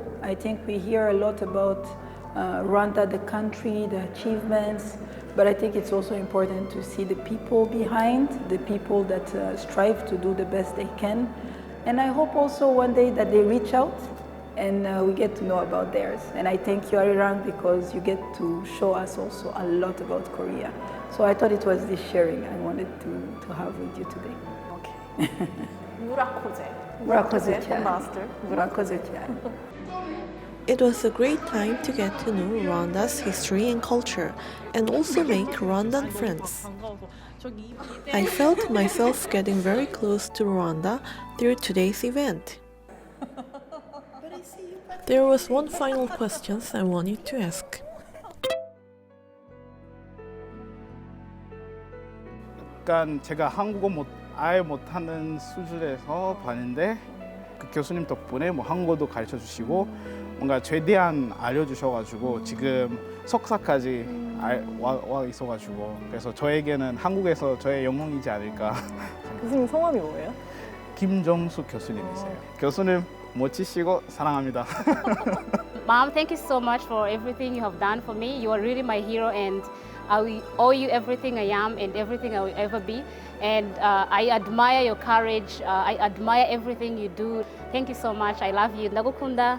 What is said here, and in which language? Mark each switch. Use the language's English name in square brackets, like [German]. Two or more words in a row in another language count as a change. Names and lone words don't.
[English] I think we hear a lot about Rwanda, the country, the achievements, but I think it's also important to see the people behind, the people that strive to do the best they can. And I hope also one day that they reach out and we get to know about theirs. And I thank you, Arirang, because you get to show us also a lot about Korea. So I thought it was this sharing I wanted to have with you today. Okay. [Kinyarwanda] Murakoze, Ambassador. Murakoze. [English] It was a great time to get to know Rwanda's history and culture, and also make Rwandan friends. I felt myself getting very close to Rwanda through today's event. There was one final question I wanted to ask. [Korean] 약간 제가 한국어 아예 못하는 수준에서 봤는데 그 교수님 덕분에 한국어도 가르쳐 주시고 뭔가 최대한 알려주셔가지고 지금 석사까지 와 있어가지고 그래서 저에게는 한국에서 저의 영웅이지 않을까. 교수님 성함이 뭐예요? 김정수 교수님이세요. 교수님 멋지시고 사랑합니다. [English] Mom, thank you so much for everything you have done for me. You are really my hero, and I will owe you everything I am and everything I will ever be. And I admire your courage. I admire everything you do. Thank you so much. I love you. Ndagukunda.